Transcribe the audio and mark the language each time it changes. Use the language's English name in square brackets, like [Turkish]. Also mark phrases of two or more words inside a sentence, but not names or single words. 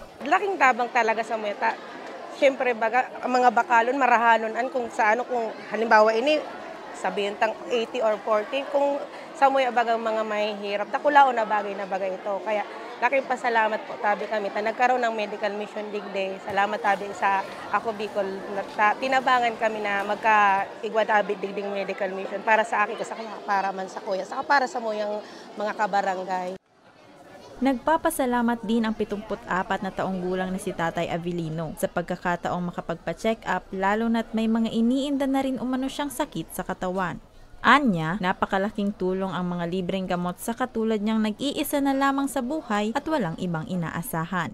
[Bikol] Laking tabang talaga sa meta. Siyempre, ang mga bakalon, marahanon kung sa kung halimbawa ini, sabihin tang 80 or 40, kung sa mga mga mahihirap, takulaon na bagay ito. Kaya laking pasalamat po tabi kami. [Filipino] Nagkaroon ng medical mission digday. [Bikol] Salamat tabi sa Ako Bicol. Tinabangan kami na magka-igwa tabi digding medical mission para sa akin, para man sa kuya, saka para sa moyang mga kabarangay. [Filipino] Nagpapasalamat din ang 74 na taong gulang na si Tatay Avelino sa pagkakataong makapagpa-check up, lalo na't may mga iniinda na rin umano siyang sakit sa katawan. Anya, napakalaking tulong ang mga libreng gamot sa katulad niyang nag-iisa na lamang sa buhay at walang ibang inaasahan.